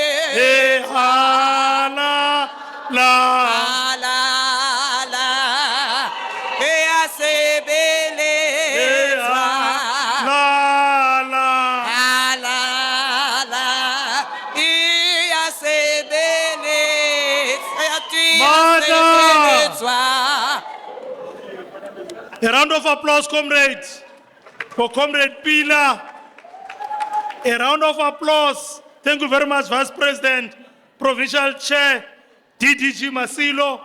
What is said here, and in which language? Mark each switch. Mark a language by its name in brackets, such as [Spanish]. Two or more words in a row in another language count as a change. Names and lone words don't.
[Northern Sotho] Halala. Halala ya sebele. Halala. Halala ya sebele. [English] Mother. A A round of applause, comrades, for Comrade Pila. A round of applause. Thank you very much, Vice President, Provincial Chair, DDG Masilo.